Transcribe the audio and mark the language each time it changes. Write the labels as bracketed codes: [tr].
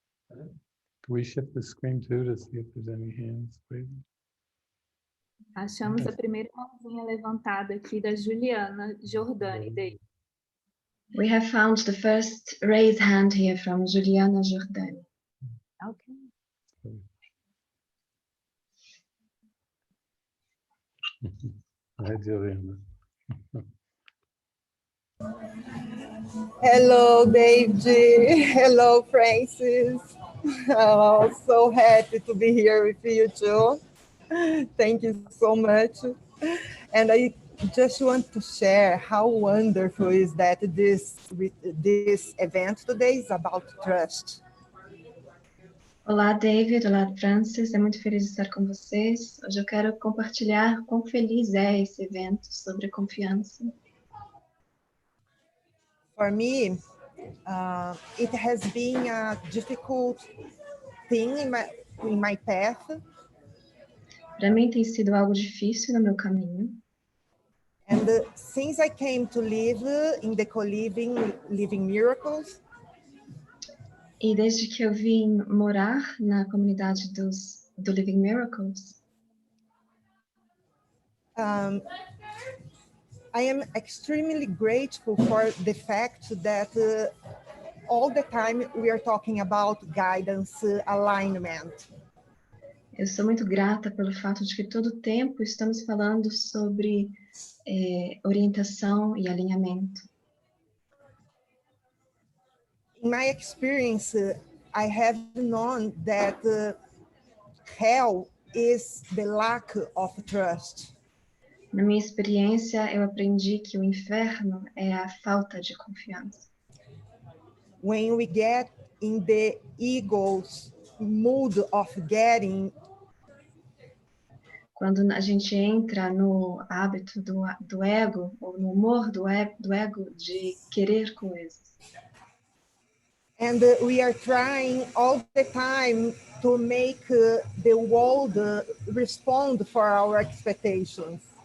[en] Can we shift the screen too to see if there's any hands waving? [pt] Achamos a primeira mãozinha levantada aqui da Juliana Giordani. Daí. [en] We have found the first raised hand here from Juliana Giordani. Okay. Hi, Juliana. Hello, David. Hello, Francis. Oh, so happy to be here with you too. Thank you so much. And I just want to share how wonderful is that this event today is about trust. [pt] Olá, David. Olá, Francis. É muito feliz de estar com vocês. Hoje eu quero compartilhar quão feliz é esse evento sobre confiança. [en] For me, it has been a difficult thing in my path. [pt] Para mim tem sido algo difícil no meu caminho. [en] And since I came to live in the Living Miracles, [pt] E desde que eu vim morar na comunidade do Living Miracles, [en] I am extremely grateful for the fact that all the time we are talking about guidance, alignment. [pt] eu sou muito grata pelo fato de que todo o tempo estamos falando sobre orientação e alinhamento. [en] In my experience, I have known that hell is the lack of trust. [pt] Na minha experiência, eu aprendi que o inferno é a falta de confiança. [en] When we get in the ego's mood of getting, [pt] quando a gente entra no hábito do ego, ou no humor do ego de querer coisas. [en] and we are trying all the time to make the world respond for our expectations.